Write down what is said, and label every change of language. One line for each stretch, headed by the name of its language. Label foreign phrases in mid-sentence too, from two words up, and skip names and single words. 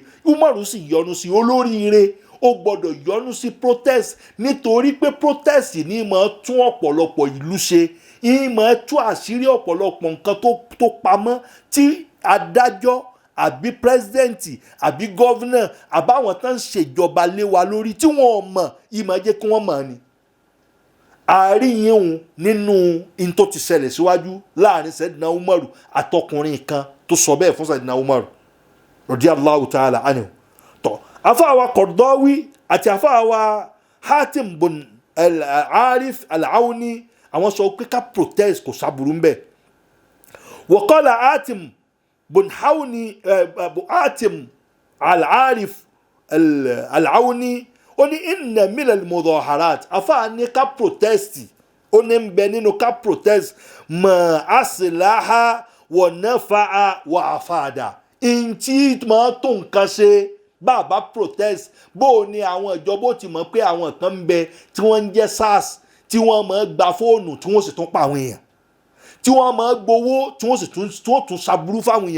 Yoruba: Umaru sì yọ́nú sí olóríire ó gbọ́dọ̀ yọ́nú sí protest nítorí pé protest ní máa tún ọ̀pọ̀lọpọ̀ ìlú ṣe, ní máa tú àṣírí ọ̀pọ̀lọpọ̀ nǹkan tó pamọ́ tí adájọ́ àbí pírẹsidẹ́ǹtì àbí gọ́vnà àbáwọn tán ń ṣèjọba lé wa lórí tí wọ́n mọ̀ ìmọ̀ jẹ́ kí wọ́n mọ̀ ni. àríyìn nínú in tó ti ṣẹlẹ̀ síwájú láàrin Sayyidina Umaru àtọkùnrin kan tó sọ bẹ́ẹ̀ fún Sayyidina Umaru
Arabic: رضي الله تعالى عنه.
Yoruba: tọ́ afáwa Qardawi àti afáwa Hatim bun al-Arif al-Auni àwọn sọ pé ká protest kò sábúrú ń bẹ̀.
Arabic: وقال
Yoruba: Hatim bun Hatim al-Arif al-Auni ó ní
Arabic: إن من المظاهرات
Yoruba: afáà ní ká protest ó ní ń bẹ nínú ká protest
Arabic: ما أصلح ونفع وأفاد.
Yoruba: ntí máa tó nǹkan ṣe bàbá protest bó ní àwọn ìjọba ó ti mọ̀ pé àwọn kan ń bẹ tí wọ́n ń jẹ́ SARS tí wọ́n máa gba fóònù tí wọ́n sì tún pa àwọn èèyàn, tí wọ́n máa gbowó tí wọ́n sì tún ṣàbúrú fáwọn èèyàn.